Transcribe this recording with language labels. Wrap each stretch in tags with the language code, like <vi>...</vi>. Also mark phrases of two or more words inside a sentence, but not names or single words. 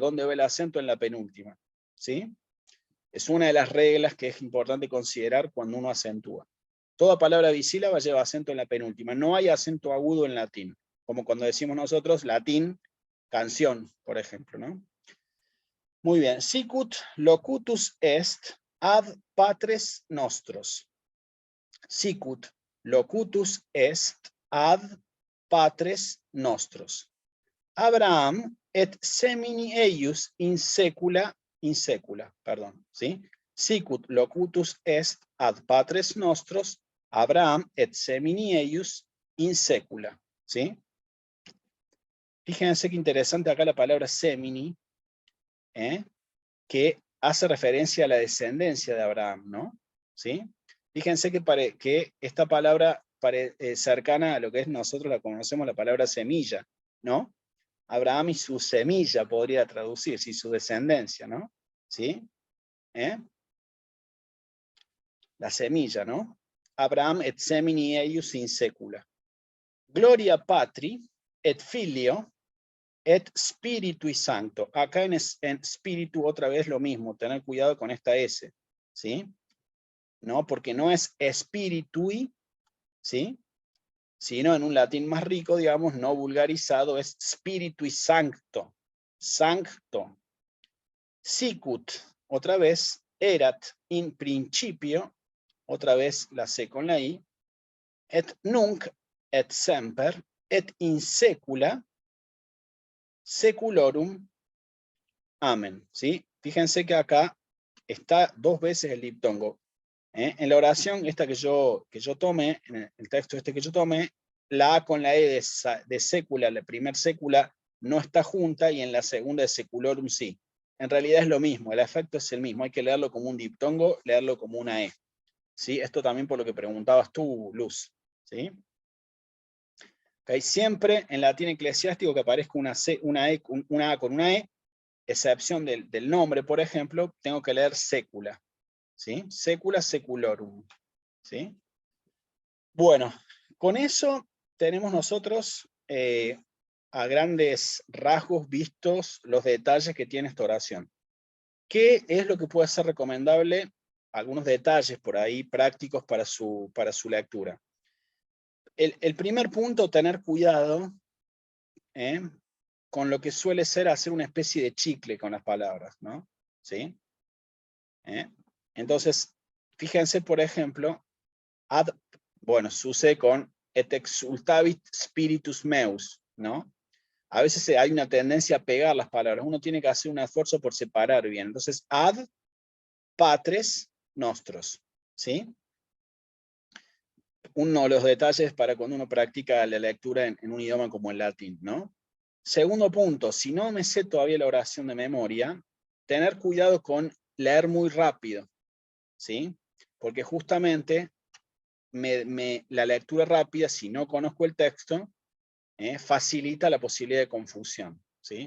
<es>¿Dónde va el acento? En la penúltima. ¿Sí? Es una de las reglas que es importante considerar cuando uno acentúa. Toda palabra bisílaba lleva acento en la penúltima. No hay acento agudo en latín. Como cuando decimos nosotros latín, canción, por ejemplo, ¿no? Muy bien.</es> <la>Sicut locutus est ad patres nostros. Sicut locutus est ad patres nostros. Abraham et semini eius in secula,</la> <es>perdón, ¿sí?</es> <la>Sicut locutus est ad patres nostros, Abraham et semini eius in secula,</la> <es>¿sí? Fíjense qué interesante acá la palabra semini, que hace referencia a la descendencia de Abraham, ¿no? ¿Sí? Fíjense que esta palabra cercana a lo que es nosotros la conocemos, la palabra semilla, ¿no? Abraham y su semilla podría traducirse, y su descendencia, ¿no? ¿Sí? La semilla, ¿no?</es> <la>Abraham et semini eius in secula. Gloria patri et filio et Spiritui Sancto.</la> <es>Acá en espíritu otra vez lo mismo, tener cuidado con esta S, ¿sí? ¿No? Porque no es Spiritui, ¿sí? Sino en un latín más rico, digamos, no vulgarizado, es</es> <la>Spiritui Sancto. Sancto. Sicut,</la> <es>otra vez,</es> <la>erat in principio,</la> <es>otra vez la C con la I,</es> <la>et nunc et semper et in secula seculorum.</la> <es>Amén. ¿Sí? Fíjense que acá está 2 veces el diptongo. En la oración esta que yo tomé, en el texto este que yo tomé, la A con la E de sécula, la primer sécula, no está junta, y en la segunda de seculorum sí. En realidad es lo mismo, el efecto es el mismo, hay que leerlo como un diptongo, leerlo como una E. ¿Sí? Esto también por lo que preguntabas tú, Luz. ¿Sí? Okay. Siempre en latín eclesiástico que aparezca una A con una E, excepción del nombre, por ejemplo, tengo que leer sécula. ¿Sí?</es> <la>Sécula, seculorum.</la> <es>¿Sí? Bueno, con eso tenemos nosotros a grandes rasgos vistos los detalles que tiene esta oración. ¿Qué es lo que puede ser recomendable? Algunos detalles por ahí prácticos para su lectura. El primer punto, tener cuidado con lo que suele ser hacer una especie de chicle con las palabras, ¿no? ¿Sí? Entonces, fíjense, por ejemplo, bueno, sucede con</es> <la>et exultavit spiritus meus,</la> <es>¿no? A veces hay una tendencia a pegar las palabras, uno tiene que hacer un esfuerzo por separar bien. Entonces,</es> <la>ad patres nostros,</la> <es>¿sí? Uno de los detalles para cuando uno practica la lectura en un idioma como el latín, ¿no? Segundo punto, si no me sé todavía la oración de memoria, tener cuidado con leer muy rápido, ¿sí? Porque justamente la lectura rápida, si no conozco el texto, facilita la posibilidad de confusión, ¿sí?</es>